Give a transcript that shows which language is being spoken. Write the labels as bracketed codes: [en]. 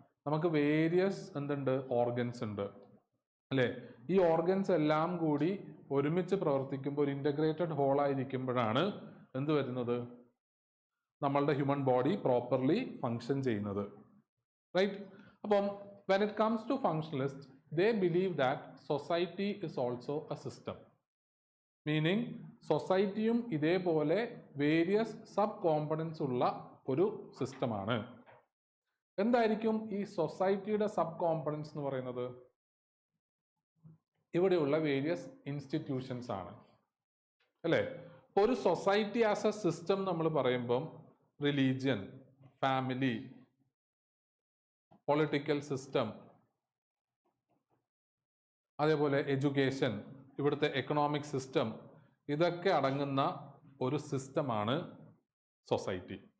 [ml] നമുക്ക് വേരിയസ് എന്തുണ്ട്? ഓർഗൻസ് ഉണ്ട്, അല്ലേ? ഈ ഓർഗൻസ് എല്ലാം കൂടി ഒരുമിച്ച് പ്രവർത്തിക്കുമ്പോൾ ഒരു ഇന്റഗ്രേറ്റഡ് ഹോൾ ആയിരിക്കുമ്പോഴാണ് എന്ത് വരുന്നത്? നമ്മളുടെ ഹ്യൂമൻ ബോഡി പ്രോപ്പർലി ഫങ്ഷൻ ചെയ്യുന്നത്, റൈറ്റ്? [en] അപ്പം when it comes to functionalists, they believe that society is also a system, meaning [ml] സൊസൈറ്റിയും ഇതേപോലെ വേരിയസ് സബ് കോമ്പണൻസ് ഉള്ള ഒരു സിസ്റ്റമാണ്. എന്തായിരിക്കും ഈ സൊസൈറ്റിയുടെ സബ് കോമ്പണൻസ് എന്ന് പറയുന്നത്? ഇവിടെയുള്ള വേരിയസ് ഇൻസ്റ്റിറ്റ്യൂഷൻസ് ആണ് അല്ലേ. ഇപ്പോൾ ഒരു സൊസൈറ്റി ആസ് എ സിസ്റ്റം നമ്മൾ പറയുമ്പം റിലീജിയൻ, ഫാമിലി, പൊളിറ്റിക്കൽ സിസ്റ്റം, അതേപോലെ എഡ്യൂക്കേഷൻ, ഇവിടുത്തെ എക്കണോമിക് സിസ്റ്റം, ഇതൊക്കെ അടങ്ങുന്ന ഒരു സിസ്റ്റമാണ് സൊസൈറ്റി.